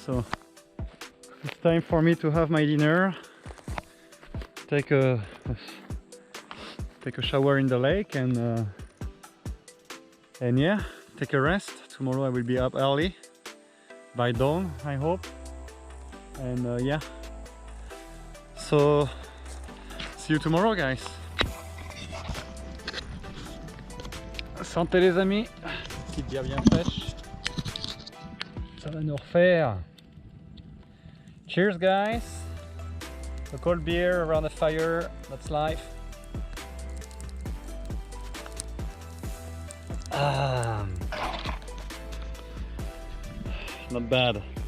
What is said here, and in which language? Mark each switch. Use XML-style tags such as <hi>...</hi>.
<en>So it's time for me to have my dinner, take a shower in the lake, and yeah, take a rest. Tomorrow I will be up early, by dawn I hope, and yeah, so see you tomorrow guys.</en> <fr>Santé les amis, petite bière bien fraîche, ça va nous refaire.</fr> <en>Cheers guys, a cold beer around the fire, that's life. Not bad.</en>